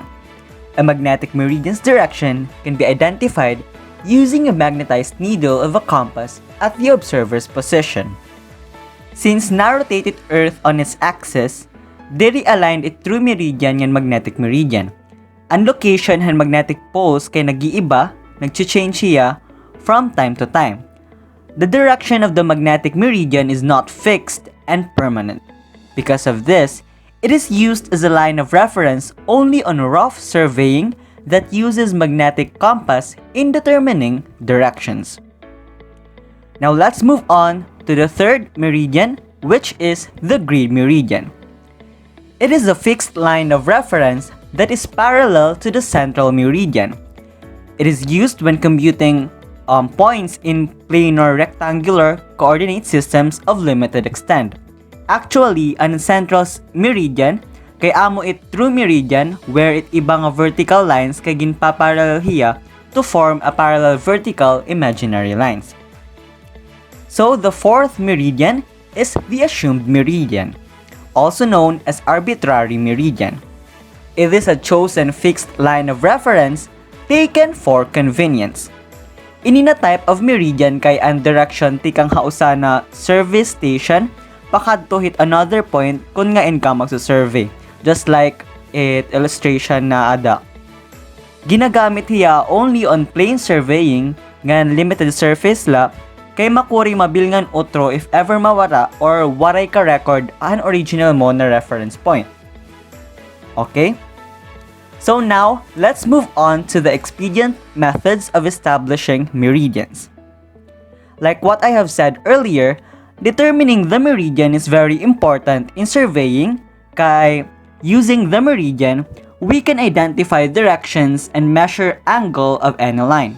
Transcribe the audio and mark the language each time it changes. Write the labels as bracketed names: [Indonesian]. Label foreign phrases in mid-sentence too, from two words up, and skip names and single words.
[English] A magnetic meridian's direction can be identified using a magnetized needle of a compass at the observer's position. Since na-rotated Earth on its axis, diri aligned it true meridian yan magnetic meridian. Ang location and magnetic poles [Waray] kay nag-iiba, nag-change siya [English] from time to time. The direction of the magnetic meridian is not fixed and permanent. Because of this, it is used as a line of reference only on rough surveying that uses magnetic compass in determining directions. Now let's move on to the third meridian, which is the grid meridian. It is a fixed line of reference that is parallel to the central meridian. It is used when computing points in planar rectangular coordinate systems of limited extent. Actually, ang central meridian [Waray] kay amo it [English] true meridian where [Waray] it iba nga [English] vertical lines [Waray] kay ginpaparallel hiya [English] to form a parallel vertical imaginary lines. So the fourth meridian is the assumed meridian, also known as arbitrary meridian. It is a chosen fixed line of reference taken for convenience. [Waray] Inina [English] type of meridian [Waray] kay ang direction tikang hausa na [English] service station [Waray] pakadto hit [English] another point [Waray] kung nga in ka magsa-survey. [English] Just like [Waray] it illustration na ada. Ginagamit hiya [English] only on plane surveying [Waray] ngan [English] limited surface [Waray] la kay makuri mabilngan otro [English] if ever [Waray] mawara or waray ka record an original mo na [English] reference point. Okay? So now, let's move on to the expedient methods of establishing meridians. Like what I have said earlier, determining the meridian is very important in surveying kay using the meridian, we can identify directions and measure angle of any line.